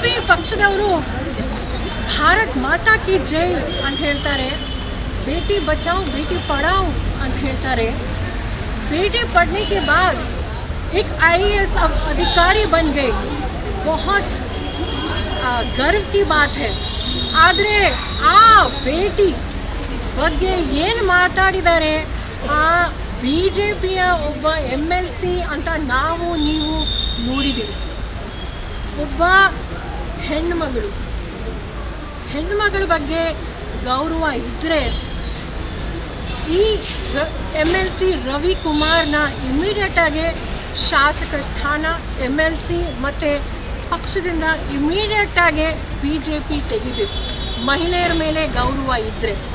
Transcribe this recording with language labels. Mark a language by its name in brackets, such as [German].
[Kannada] ಪಕ್ಷದವರು ಭಾರತ್ ಮಾತಾ ಕಿ ಜೈ ಅಂತ ಹೇಳ್ತಾರೆ, ಬೇಟಿ ಬಚಾओ ಬೇಟಿ ಪढ़ाओ ಅಂತ ಹೇಳ್ತಾರೆ. [Hindi] बेटी पढ़ने के बाद एक IAS अधिकारी बन गई, बहुत गर्व की बात है. [Kannada] ಆದರೆ ಆ ಬೇಟಿ ಬಗ್ಗೆ ಏನು ಮಾತಾಡಿದ್ದಾರೆ, ಆ BJPಯ ಒಬ್ಬ MLC ಅಂತ ನಾವು ನೀವು ನೋಡಿದ್ದೀವಿ. ಒಬ್ಬ ಹೆಣ್ಣುಮಗಳ ಬಗ್ಗೆ ಗೌರವ ಇದ್ದರೆ ಈ MLC ರವಿಕುಮಾರ್ನ ಇಮಿಡಿಯೇಟಾಗಿ ಶಾಸಕ ಸ್ಥಾನ MLC ಮತ್ತು ಪಕ್ಷದಿಂದ ಇಮಿಡಿಯೇಟಾಗಿ BJP ತೆಗಿಬೇಕು, ಮಹಿಳೆಯರ ಮೇಲೆ ಗೌರವ ಇದ್ದರೆ.